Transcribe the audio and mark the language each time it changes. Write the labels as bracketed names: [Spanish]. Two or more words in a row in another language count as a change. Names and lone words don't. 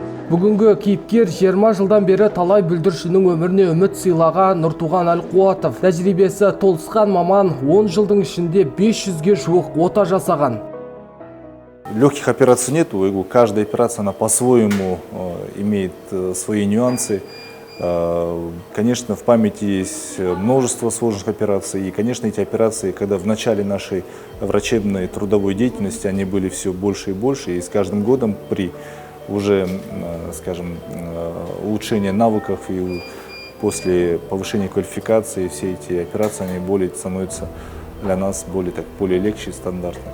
[Kazakh] Бүгінгі кейіпкер 20 жылдан бері талай бүлдіршіннің өміріне үміт сыйлаған Нұртуған Әлқуатов. Тәжірибесі толысқан маман 10 жылдың ішінде 500-ге жуық ота жасаған. [Russian] Легких операций нет, каждая операция она по-своему имеет свои нюансы. Конечно, в памяти есть множество сложных операций, и, конечно, эти операции, когда в начале нашей врачебной трудовой деятельности, они были все больше и больше, и с каждым годом при уже, скажем, улучшении навыков и после повышения квалификации все эти операции они становятся для нас более легче и стандартны.